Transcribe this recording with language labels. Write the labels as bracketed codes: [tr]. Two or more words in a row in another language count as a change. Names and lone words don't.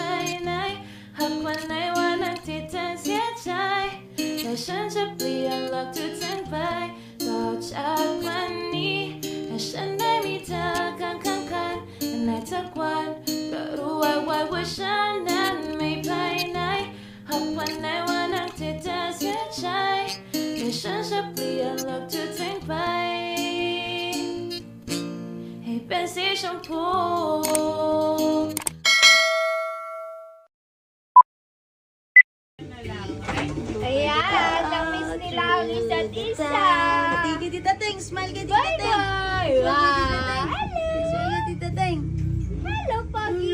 [th] ไหนหากวันไหนวันนั้นที่เธอเสียใจแต่ฉันจะเปลี่ยนโลกทุกทั้งไปต่อจากวันนี้ให้ฉันได้มีเธอข้างกันในทุกวันก็รู้ว่าฉันนั้นไม่ไปไหนหากวันไหนวันนั้นที่เธอเสียใจแต่ฉันจะเปลี่ยนโลกทุกทั้งไปให้เป็นสีชมพู [tl] Ayan, na-miss nila ang isa't isa. Titi Tita Teng, smile kay Tita Teng. [en] Bye-bye! Wow! [tl] Smile kay Tita Teng. Hello, Pogi!